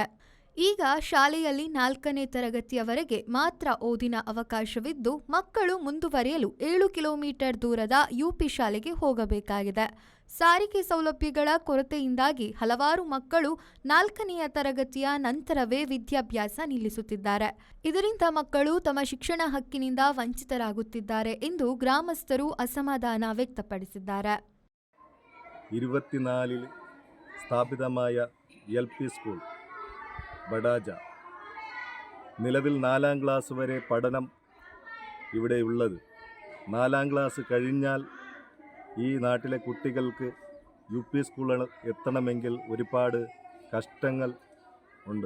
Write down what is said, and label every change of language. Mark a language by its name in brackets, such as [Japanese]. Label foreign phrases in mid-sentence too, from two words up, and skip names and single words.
[Kannada] ಈಗ ಶಾಲೆಯಲ್ಲಿ 4ನೇ ತರಗತಿಯವರೆಗೆ ಮಾತ್ರ ಓದಿನ ಅವಕಾಶವಿದ್ದು, ಮಕ್ಕಳು ಮುಂದುವರಿಯಲು 7 ಕಿಲೋಮೀಟರ್ ದೂರದ ಯುಪಿ ಶಾಲೆಗೆ ಹೋಗಬೇಕಾಗಿದೆ. ಸಾರಿಗೆ ಸೌಲಭ್ಯಗಳ ಕೊರತೆಯಿಂದಾಗಿ ಹಲವಾರು ಮಕ್ಕಳು 4ನೇ ತರಗತಿಯ ನಂತರವೇ ವಿದ್ಯಾಭ್ಯಾಸ ನಿಲ್ಲಿಸುತ್ತಿದ್ದಾರೆ. ಇದರಿಂದ ಮಕ್ಕಳು ತಮ್ಮ ಶಿಕ್ಷಣ ಹಕ್ಕಿನಿಂದ ವಂಚಿತರಾಗುತ್ತಿದ್ದಾರೆ ಎಂದು ಗ್ರಾಮಸ್ಥರು ಅಸಮಾಧಾನ വ്യക്തಪಡಿಸಿದ್ದಾರೆ. [Malayalam] 24 സ്ഥാപിതമായ LP സ്കൂൾ ബഡാജ നിലവിൽ 4ാം ക്ലാസ് വരെ പഠനം ഇവിടെയുള്ളത്. 4ാം ക്ലാസ് കഴിഞ്ഞാൽ ഈ നാട്ടിലെ കുട്ടികൾക്ക് UP സ്കൂളിൽ എത്തണമെങ്കിൽ ഒരുപാട് കഷ്ടങ്ങൾ ഉണ്ട്.